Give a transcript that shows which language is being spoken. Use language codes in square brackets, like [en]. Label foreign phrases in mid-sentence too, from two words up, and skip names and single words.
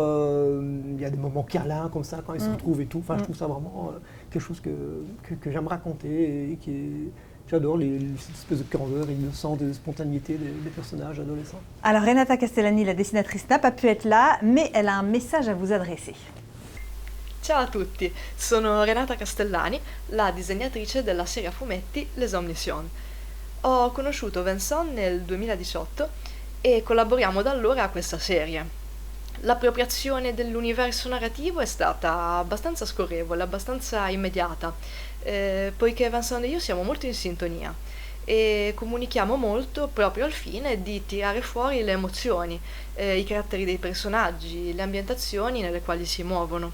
[fr] Il y a des moments câlins comme ça quand ils se retrouvent et tout. Enfin, je trouve ça vraiment quelque chose que j'aime raconter et j'adore les espèces de candeur et de sens, de spontanéité des personnages adolescents. Alors Renata Castellani, la dessinatrice, n'a pas pu être là, mais elle a un message à vous adresser. [it] Ciao a tutti, sono Renata Castellani, la disegnatrice della serie a fumetti Les Omniscients. Ho conosciuto Vincent nel 2018 e collaboriamo da allora a questa serie. L'appropriazione dell'universo narrativo è stata abbastanza scorrevole, abbastanza immediata, poiché Vincent e io siamo molto in sintonia e comunichiamo molto proprio al fine di tirare fuori le emozioni, i caratteri dei personaggi, le ambientazioni nelle quali si muovono.